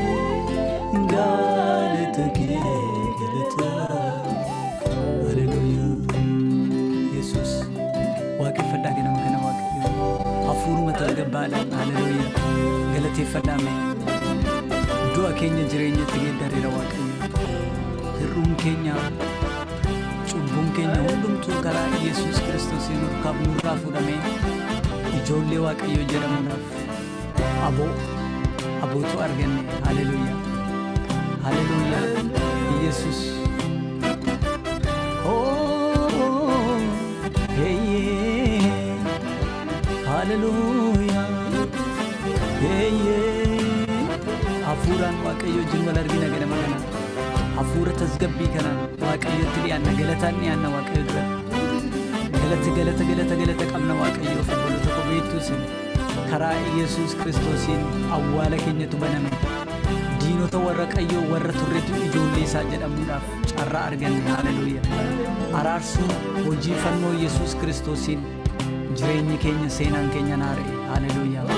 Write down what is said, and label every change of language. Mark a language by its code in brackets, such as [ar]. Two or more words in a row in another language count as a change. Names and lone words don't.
[om] galata kee galata haleluya yesus waaqeffadhaa ganama kana waaqayyo hafuuruma tasgabbaadhaan haleluya galateeffadhaame du'a keenya jireenyatti geeddareera waaqayyo hir'uun keenya cubbuun keenya hundumtuu karaa Yesuus Kiristoosiin nurraa fudhamee ijoollee waaqayyo jedhamuudhaaf abootu arganne haleluya haleluya Yesuus haleluya hafuuraan waaqayyo wajjin wal argina ganama kana hafuura tasgabbii kanaan waaqayyotti dhiyaanna galataan dhiyaanna waaqayyo dura galata qabna waaqayyo of obboloota kopheettuu sin karaa Yesuus Kiristoosiin awwaala keenyatu baname diinota warra qayyoo warra turretu ijoollee isaa jedhamuudhaaf carraa arganne haleluya araarsuu hojii fannoo Yesuus Kiristoosiin jireenyi keenya seenaan keenya naara'e haleluya